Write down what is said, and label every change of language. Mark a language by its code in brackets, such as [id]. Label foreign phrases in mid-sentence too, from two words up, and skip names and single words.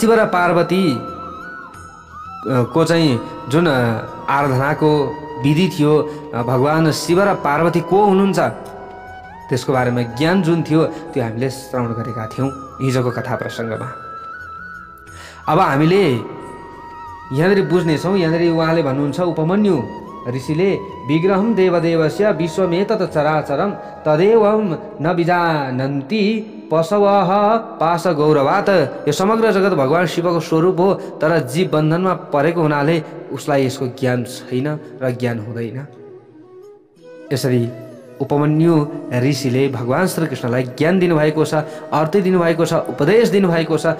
[ne] भगवान शिव र पार्वती को चाहिँ जुन आराधनाको विधि थियो, भगवान शिव र पार्वती को हुनुहुन्छ त्यसको बारेमा ज्ञान जुन थियो त्यो हामीले श्रवण गरेका थियौँ हिजोको कथा प्रसङ्गमा। अब हामीले यहाँनिर बुझ्नेछौँ, यहाँनिर उहाँले भन्नुहुन्छ उपमन्यु ऋषिले [sa] विग्रहम देवदेवस्य विश्वमेतत् चराचरम तदेवं न बिजानन्ति पशवः पाश गौरवात। [ne] यो समग्र जगत भगवान शिवको स्वरूप हो, तर जीव बन्धनमा परेको हुनाले उसलाई यसको ज्ञान छैन र ज्ञान हुँदैन। यसरी उपमन्यु ऋषिले भगवान श्रीकृष्णलाई ज्ञान दिनुभएको छ, आरती दिनुभएको छ, उपदेश दिनुभएको छ।